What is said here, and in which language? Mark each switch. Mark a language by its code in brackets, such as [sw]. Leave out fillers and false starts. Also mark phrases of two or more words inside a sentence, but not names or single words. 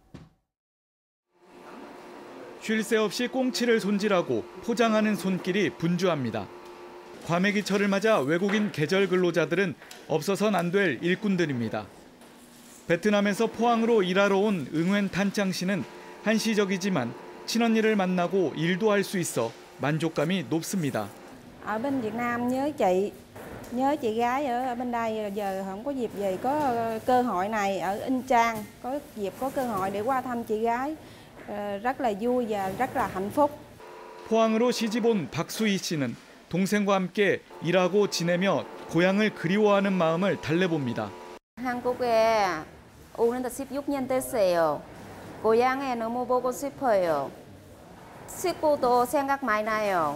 [ko] 쉴 새 없이 꽁치를 손질하고 포장하는 손길이 분주합니다. 과메기철을 맞아 외국인 계절 근로자들은 없어선 안 될 일꾼들입니다. 베트남에서 포항으로 일하러 온 응웬 탄창 씨는 한시적이지만 친언니를 만나고 일도 할 수 있어 만족감이 높습니다. [vi] Ở bên Việt Nam nhớ chị gái ở bên đây giờ không có dịp về có cơ hội này ở Yên Trang có dịp có cơ hội để qua thăm chị gái rất là vui và rất là hạnh phúc. [ko] 포항으로 시집 온 박수희 씨는 동생과 함께 일하고 지내며 고향을 그리워하는 마음을 달래봅니다. 한국에 오는데 16년 됐어요. 고향에 너무 보고 싶어요. 식구도 생각 많이 나요.